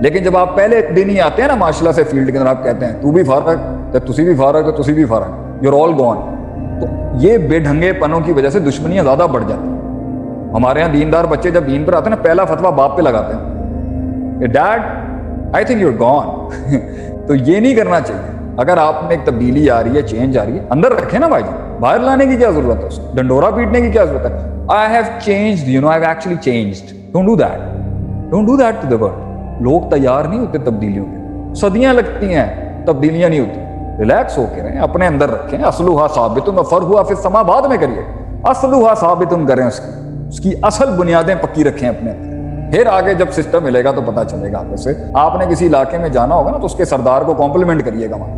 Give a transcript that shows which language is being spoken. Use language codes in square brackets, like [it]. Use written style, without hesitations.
[ur] لیکن جب آپ پہلے دن ہی آتے ہیں نا ماشاء اللہ سے فیلڈ کے اندر آپ کہتے ہیں تو بھی فارغ, [pa] تسی بھی فارغ, تسی بھی فارغ, [en] you are all gone, [ur] تو یہ بے ڈھنگے پنوں کی وجہ سے دشمنیاں زیادہ بڑھ جاتی ہیں. ہمارے یہاں دیندار بچے جب دین پر آتے ہیں نا پہلا فتویٰ باپ پہ لگاتے ہیں, [en] Dad I think you are gone. [ur] تو یہ نہیں کرنا چاہیے. اگر آپ میں ایک تبدیلی آ رہی ہے, چینج آ رہی ہے, اندر رکھیں نا بھائی, باہر لانے کی کیا ضرورت ہے, اس کو ڈنڈورا پیٹنے کی کیا ضرورت ہے. [en] I have changed, you know, I've actually changed. Don't do that. Don't do that to the world. [ur] لوگ تیار نہیں ہوتے تبدیلیوں کے, صدیاں لگتی ہیں تبدیلیاں نہیں ہوتی. ریلیکس ہو کے رہیں, اپنے اندر رکھیں. [ar] اصلھا ثابت فرعھا فی السماء [ur] بعد میں کریے, اصلھا ثابت کریں, اس کی اصل بنیادیں پکی رکھیں اپنے اندر. پھر آگے جب سسٹم ملے گا تو پتہ چلے گا آپ سے. آپ نے کسی علاقے میں جانا ہوگا نا تو اس کے سردار کو کمپلیمنٹ کریے گا.